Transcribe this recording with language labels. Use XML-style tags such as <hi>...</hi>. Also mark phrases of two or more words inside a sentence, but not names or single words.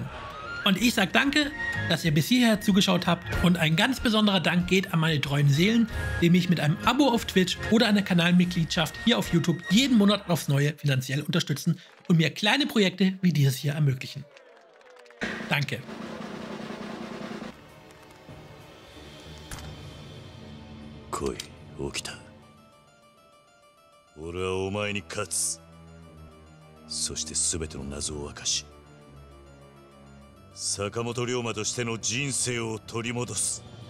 <de>Und ich sage danke, dass ihr bis hierher zugeschaut habt und ein ganz besonderer Dank geht an meine treuen Seelen, die mich mit einem Abo auf Twitch oder einer Kanalmitgliedschaft hier auf YouTube jeden Monat aufs Neue finanziell unterstützen und mir kleine Projekte wie dieses hier ermöglichen. Danke.</de> <ja>来い、起きた。俺はお前に勝つ。そして全ての謎を明かし、坂本龍馬としての人生を取り戻す。</ja>